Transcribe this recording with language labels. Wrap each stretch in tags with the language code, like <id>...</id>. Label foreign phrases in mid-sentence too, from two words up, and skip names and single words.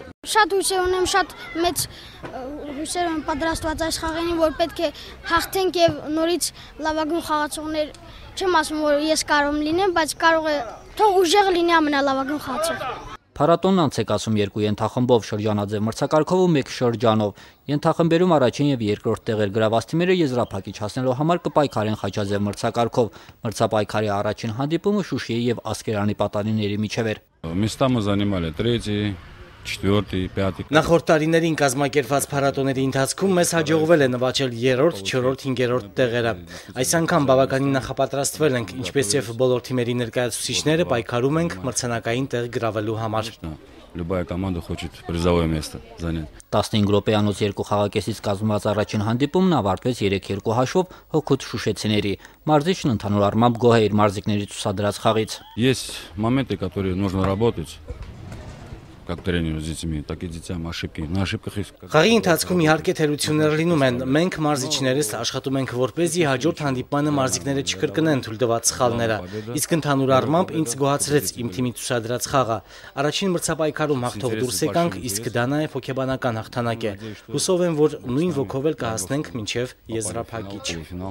<hy>Շատ հույսեր ունեմ, շատ մեծ հույսեր եմ պատրաստված այս խաղերին, որ պետք է հաղթենք եւ նորից լավագույն խաղացողներ, չեմ ասում, որ ես կարող եմ լինեմ, բայց կարող է թող ուժեղ լինի ամենալավագույն խաղացող։ Փառատոնն անց է կացում 2 ենթախմբով, շրջանաձև մրցակարգով ու 1 շրջանով։ Ենթախմբերում առաջին եւ 2-րդ տեղեր գրաված թիմերը եզրափակիչ հասնելու համար կպայքարեն խաչաձև մրցակարգով։ Մրցապայքարի առաջին հանդիպումը Շուշիի եւ Ասկերանի պատանիների միջև էր։</hy> <ru>Места мы занимали 3-й, 4-й, 5-й։</ru> <hy>Նախորդ տարիներին կազմակերպված փառատոների ընթացքում մեզ հաջողվել է նվաճել 3-րդ, 4-րդ, 5-րդ տեղերը։ Այս անգամ բավականին նախապատրաստվել ենք, ինչպես եւ բոլոր թիմերի ներկայացուցիչները պայքարում ենք մրցանակային տեղ գրավելու համար։</hy> <ru>Любая команда хочет призовое место занять։</ru> <hy>15 րոպեանոց 2 խաղակեսից կազմված առաջին հանդիպումն ավարտվեց 3-2 հաշվով հօգուտ շուշեցիների։ Մարզիչն ընդհանուր առմամբ գոհ է իր մարզիկների ցուցադրած խաղից։</hy> <ru>Есть моменты, которые нужно работать. Как тренеру с детьми, так и детям ошибки. На ошибках их.</ru> <hy>Խաղի ընթացքում իհարկե թերություններ լինում են։ Մենք մարզիչներս աշխատում ենք որպեսզի հաջորդ հանդիպմանը մարզիկները չկրկնեն թույլտված սխալները։ Իսկ ընդհանուր առմամբ ինձ գոհացրեց իմ թիմի ցուցադրած խաղը։ Առաջին մրցապայքարում հաղթող դուրս եկանք, իսկ դա նաև հոգեբանական հաղթանակ է։ Հուսով եմ, որ նույն ոգով էլ կհասնենք մինչև եզրափակիչ։</hy>